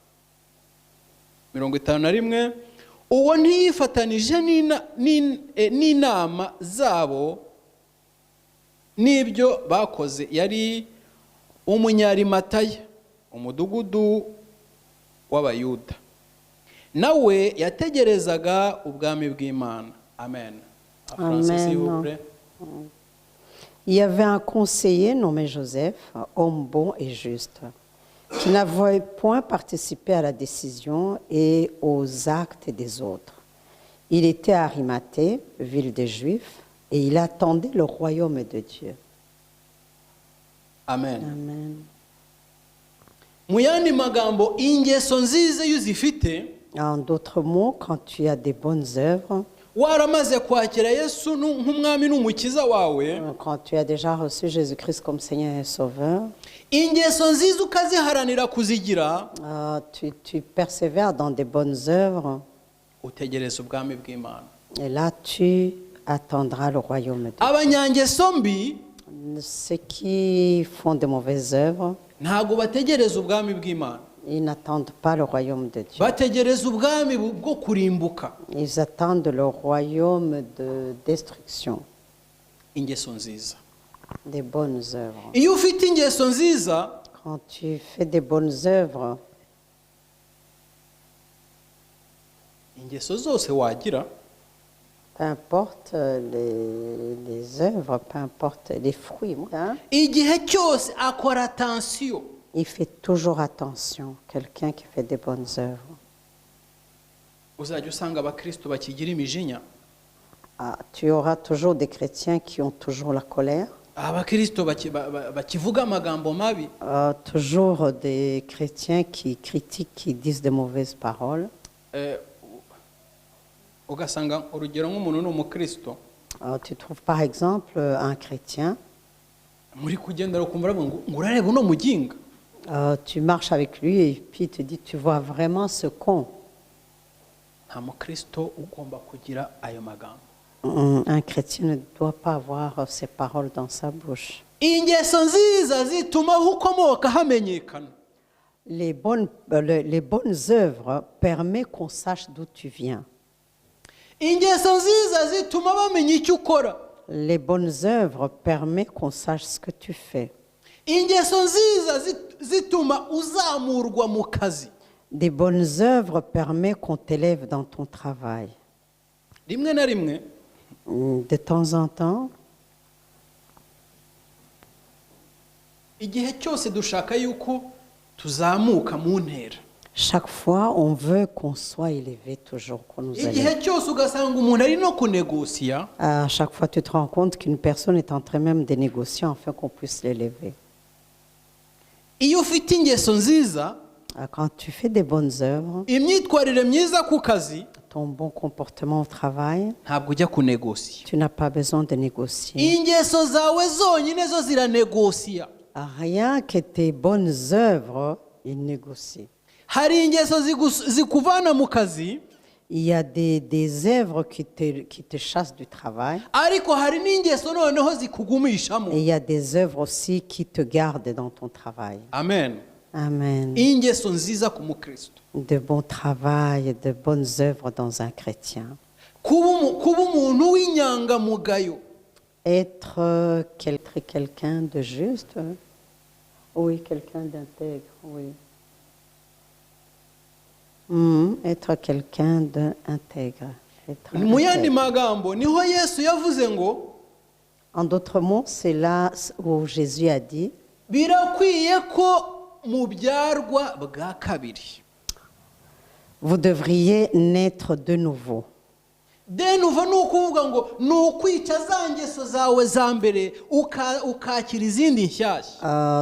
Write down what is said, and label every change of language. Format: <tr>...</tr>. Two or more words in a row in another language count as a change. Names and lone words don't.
<rw>51 uwo ntiyifatanije n'inama zabo n'ibyo bakoze, yari umunyarimataya, umudugudu w'Abayuda. Nawe yategerezaga ubwami bw'Imana. Amen. Amen.</rw> <fr>Il y avait un conseiller nommé Joseph, homme bon et juste, qui n'avait point participé à la décision et aux actes des autres. Il était à Arimathée, ville des Juifs, et il attendait le royaume de Dieu. Amen. Amen.</fr> <rw>Mu yandi magambo, ingeso nziza iyo uzifite,</rw> <fr>En d'autres mots, quand tu as des bonnes œuvres,</fr> <rw>waramaze kwakira Yesu nk'umwami n'umukiza wawe,</rw> <fr>quand tu as déjà reçu Jésus-Christ comme Seigneur et Sauveur,</fr> <rw>ingeso nziza ukaziharanira kuzigira,</rw> <fr>tu persévères dans des bonnes œuvres,</fr> <rw>utegereza ubwami bw'Imana.</rw> <fr>et là tu attendras le royaume de Dieu.</fr> <rw>Abanyangeso mbi</rw> <fr>Ceux qui font de mauvaises œuvres,</fr> <rw>ntago bategereza ubwami bw'Imana,</rw> <fr>ils n'attendent pas le royaume de Dieu.</fr> <rw>bategereza ubwami bwo kurimbuka.</rw> <fr>Ils attendent le royaume de destruction,</fr> <rw>Ingeso nziza.</rw> <fr>des bonnes œuvres.</fr> <rw>Iyo ufite ingeso nziza,</rw> <fr>Quand tu fais des bonnes œuvres,</fr> <rw>ingeso zose wagira,</rw> <fr>peu importe les œuvres, peu importe les fruits, hein,</fr> <rw>igihe cyose akora attention.</rw> <fr>il fait toujours attention, quelqu'un qui fait des bonnes œuvres.</fr> <rw>Uzajya usanga abakristo bakigira imijinya,</rw> <fr>Tu auras toujours des chrétiens qui ont toujours la colère,</fr> <rw>abakristo bakivuga amagambo mabi,</rw> <fr>toujours des chrétiens qui critiquent, qui disent de mauvaises paroles.</fr> <rw>ugasanga urugero nk'umuntu ni umukristo,</rw> <fr>Tu trouves par exemple un chrétien,</fr> <rw>muri kugendera ukumva aravuga ngo urareba uno muginga.</rw> <fr>Tu marches avec lui et puis il te dit, tu vois vraiment ce con.</fr> <rw>Nta mukristo ugomba kugira ayo magambo.</rw> <fr>Un chrétien ne doit pas avoir ces paroles dans sa bouche.</fr> <rw>Ingeso nziza zituma aho ukomoka hamenyekana.</rw> <fr>Les bonnes œuvres permettent qu'on sache d'où tu viens.</fr> <rw>Ingeso nziza zituma bamenya icyo ukora.</rw> <fr>Les bonnes œuvres permettent qu'on sache ce que tu fais.</fr> <rw>Ingeso nziza zituma uzamurwa mu kazi.</rw> <fr>Des bonnes œuvres permettent qu'on t'élève dans ton travail.</fr> <rw>Rimwe na rimwe</rw> <fr>De temps en temps,</fr> <rw>igihe cyose dushaka yuko tuzamuka mu ntera.</rw> <fr>chaque fois, on veut qu'on soit élevé toujours, qu'on nous élève.</fr> <rw>Igihe cyose ugasanga umuntu ari no kunegosiya.</rw> <fr>À chaque fois, tu te rends compte qu'une personne est en train même de négocier afin qu'on puisse l'élever.</fr> <rw>Iyo ufite ingeso nziza,</rw> <fr>Quand tu fais des bonnes œuvres,</fr> <rw>imyitwarire myiza ku kazi,</rw> <fr>ton bon comportement au travail,</fr> <rw>ntabwo ujya kunegosiya.</rw> <fr>tu n'as pas besoin de négocier.</fr> <rw>Ingeso zawe zonyine zo ziranegosiya.</rw> <fr>Rien que tes bonnes œuvres, ils négocient.</fr> <rw>Hari ingeso zikuvana mu kazi,</rw> <fr>Il y a des œuvres qui te chassent du travail.</fr> <rw>ariko hari n'ingeso noneho zikugumishamo.</rw> <fr>Et il y a des œuvres aussi qui te gardent dans ton travail. Amen. Amen.</fr> <rw>Ingeso nziza ku mukristo.</rw> <fr>De bon travail, de bonnes œuvres dans un chrétien.</fr> <rw>Kuba umuntu w'inyangamugayo.</rw> <fr>Être quelqu'un de juste. Oui, quelqu'un d'intègre, oui. Être quelqu'un d'intègre.</fr> <rw>Mu yandi magambo niho Yesu yavuze ngo,</rw> <fr>En d'autres mots, c'est là où Jésus a dit,</fr> <rw>birakwiye ko mubyarwa bwa kabiri.</rw> <fr>vous devriez naître de nouveau. De nouveau</fr> <rw>ni ukuvuga ngo ni ukwica za ngeso zawe za mbere ukakira izindi nshyashya.</rw>